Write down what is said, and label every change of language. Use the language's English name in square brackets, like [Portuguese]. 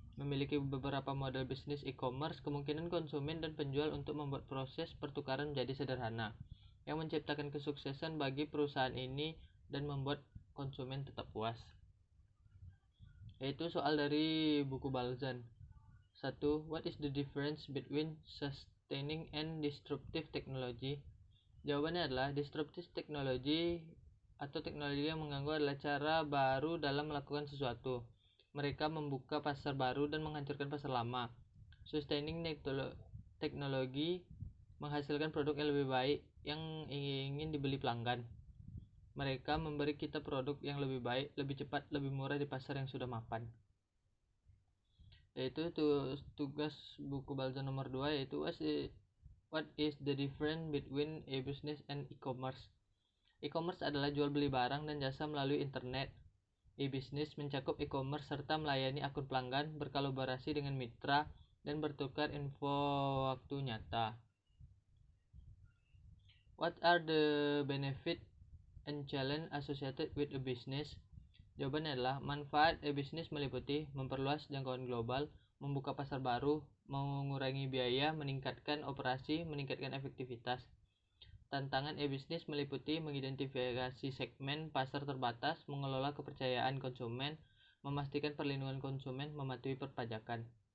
[Indonesian] Memiliki beberapa model bisnis e-commerce, kemungkinan konsumen dan penjual untuk membuat proses pertukaran menjadi sederhana, yang menciptakan kesuksesan bagi perusahaan ini dan membuat konsumen tetap puas. Yaitu soal dari buku Balzan. 1. [English] What is the difference between sustaining and disruptive technology? [Indonesian] Jawabannya adalah disruptive technology atau teknologi yang mengganggu adalah cara baru dalam melakukan sesuatu. Mereka membuka pasar baru dan menghancurkan pasar lama. Sustaining teknologi menghasilkan produk yang lebih baik yang ingin dibeli pelanggan. Mereka memberi kita produk yang lebih baik, lebih cepat, lebih murah di pasar yang sudah mapan. Yaitu tugas buku Balzan nomor 2 yaitu [English] what is the difference between e-business and e-commerce. [Indonesian] E-commerce adalah jual beli barang dan jasa melalui internet. E-business mencakup e-commerce serta melayani akun pelanggan, berkolaborasi dengan mitra, dan bertukar info waktu nyata. [English] What are the benefit and challenge associated with a business? [Indonesian] Jawabannya adalah manfaat e-bisnis meliputi memperluas jangkauan global, membuka pasar baru, mengurangi biaya, meningkatkan operasi, meningkatkan efektivitas. Tantangan e-bisnis meliputi mengidentifikasi segmen pasar terbatas, mengelola kepercayaan konsumen, memastikan perlindungan konsumen, mematuhi perpajakan.